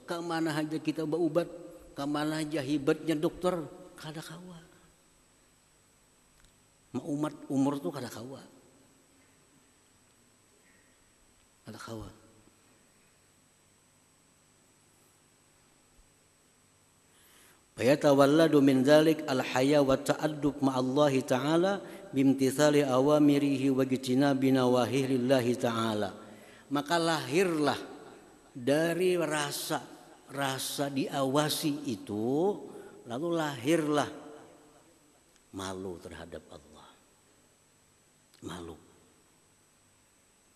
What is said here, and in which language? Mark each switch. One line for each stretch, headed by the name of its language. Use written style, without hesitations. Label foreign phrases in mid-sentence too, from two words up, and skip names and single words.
Banjar: Kemana aja kita berobat, kemana aja hebatnya dokter, kada kawa. Umat umur tuh kada kawa. Kada kawa.
Arabic: فيتولد من ذلك الحياء والتأدب مع الله تعالى بامتثال أوامره واجتناب نواهيه تعالى.
Indonesian: Maka lahirlah dari rasa diawasi itu, lalu lahirlah malu terhadap Allah. Malu.